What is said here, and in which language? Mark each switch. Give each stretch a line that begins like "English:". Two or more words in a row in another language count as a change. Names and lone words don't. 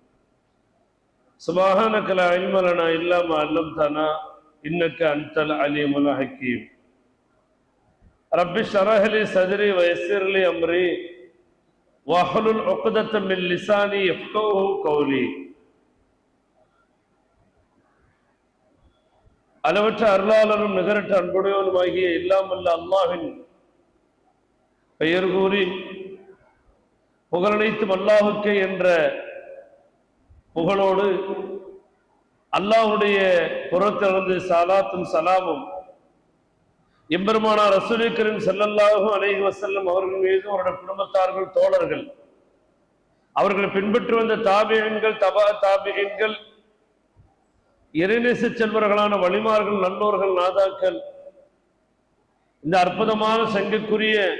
Arabic: سبحانك لا علم لنا إلا ما علمتنا إنك أنت العليم الحكيم. رب اشرح لي صدري ويسر لي أمري وَاحْلُلْ عُقْدَةً مِنْ لِسَانِي يَفْقَهُوا قَوْلِي.
Tamil: அளவற்ற அருளாளரும் நிகரற்ற அன்புடையவனுமாகிய இல்லாமல்ல அல்லாஹ்வின் பெயர் கூறி புகழனைத்தும் அல்லாஹ்வுக்கே என்ற புகழோடு அல்லாஹ்வுடைய புறத்திலிருந்து ஸலாத்தும் ஸலாமும் எம்பெருமானார்
Arabic: رسول كريم صلى الله عليه وسلم
Tamil: அவர்கள் மீது அவருடைய குடும்பத்தார்கள் தோழர்கள் அவர்களை பின்பற்றி வந்த தாபிஈன்கள் தபா தாபிஈன்கள் இறைநேச செல்வர்களான வலிமார்கள் நல்லோர்கள் நாதாக்கள் இந்த அற்புதமான சங்கைக்குரிய